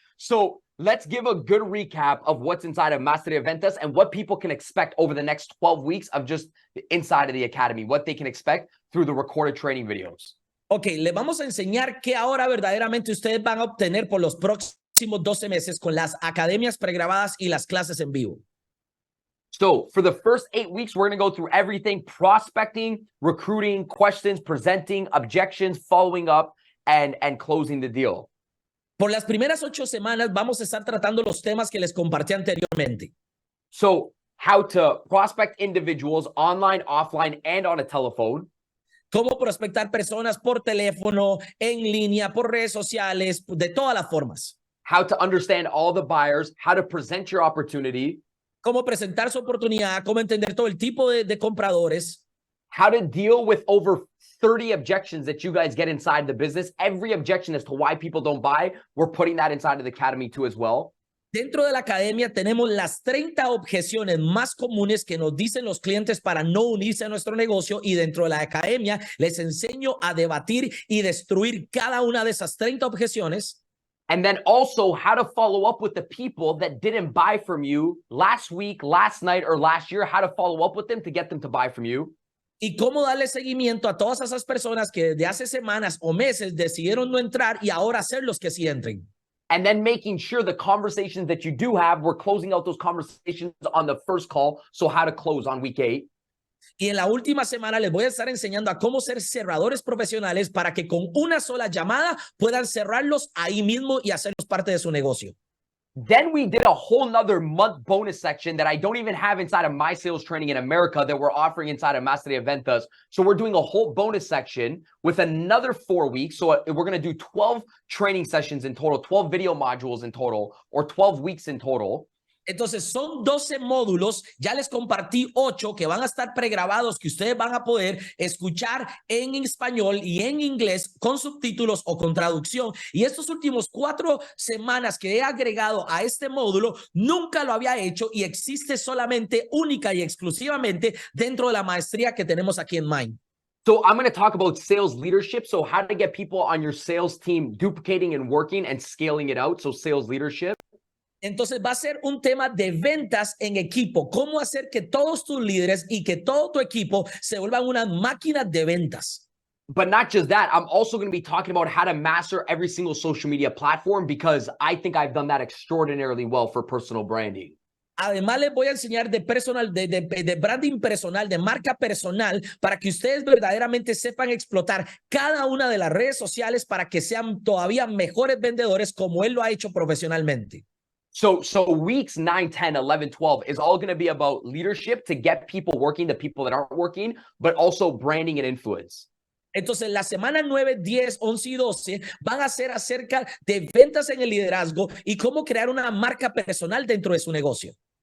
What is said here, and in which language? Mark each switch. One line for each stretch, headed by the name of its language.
English: So let's give a good recap of what's inside of Maestría Ventas and what people can expect over the next 12 weeks of just inside of the academy, what they can expect through the recorded training videos.
Spanish: Ok, les vamos a enseñar qué ahora verdaderamente ustedes van a obtener por los próximos 12 meses con las academias pregrabadas y las clases en vivo.
English: So for the first 8 weeks, we're going to go through everything: prospecting, recruiting, questions, presenting, objections, following up, and closing the deal.
Spanish: Por las primeras 8 semanas vamos a estar tratando los temas que les compartí anteriormente.
English: So how to prospect individuals online, offline, and on a telephone.
Spanish: Cómo prospectar personas por teléfono, en línea, por redes sociales, de todas las formas.
English: How to understand all the buyers, how to present your opportunity.
Spanish: Cómo presentar su oportunidad, cómo entender todo el tipo de compradores.
English: How to deal with over 30 objections that you guys get inside the business. Every objection as to why people don't buy, we're putting that inside of the academy too as well.
Spanish: Dentro de la academia tenemos las 30 objeciones más comunes que nos dicen los clientes para no unirse a nuestro negocio, y dentro de la academia les enseño a debatir y destruir cada una de esas 30 objeciones.
English: And then also how to follow up with the people that didn't buy from you last week, last night, or last year, how to follow up with them to get them to buy from you.
Spanish: Y cómo darle seguimiento a todas esas personas que desde hace semanas o meses decidieron no entrar y ahora ser los que sí entren.
English: And then making sure the conversations that you do have, we're closing out those conversations on the first call. So how to close on week 8.
Spanish: Y en la última semana les voy a estar enseñando a cómo ser cerradores profesionales para que con una sola llamada puedan cerrarlos ahí mismo y hacerlos parte de su negocio.
English: Then we did a whole nother month bonus section that I don't even have inside of my sales training in America that we're offering inside of Maestría Ventas. So we're doing a whole bonus section with another 4 weeks. So we're going to do 12 training sessions in total, 12 video modules in total, or 12 weeks in total.
Spanish: Entonces son 12 módulos, ya les compartí 8 que van a estar pregrabados, que ustedes van a poder escuchar en español y en inglés con subtítulos o con traducción. Y estos últimos 4 semanas que he agregado a este módulo, nunca lo había hecho y existe solamente, única y exclusivamente dentro de la maestría que tenemos aquí en Mind.
English: So I'm going to talk about sales leadership. So how to get people on your sales team duplicating and working and scaling it out. So sales leadership.
Spanish: Entonces va a ser un tema de ventas en equipo. Cómo hacer que todos tus líderes y que todo tu equipo se vuelvan unas máquinas de ventas.
English: But not just that, I'm also going to be talking about how to master every single social media platform, because I think I've done that extraordinarily well for personal branding.
Spanish: Además, les voy a enseñar de branding personal, de marca personal, para que ustedes verdaderamente sepan explotar cada una de las redes sociales para que sean todavía mejores vendedores como él lo ha hecho profesionalmente.
English: So weeks 9, 10, 11, 12 is all going to be about leadership to get people working, the people that aren't working, but also branding and influence.
Spanish: Entonces, la semana 9, 10, 11 y 12 van a ser acerca de ventas en el liderazgo y cómo crear una marca personal dentro de su negocio.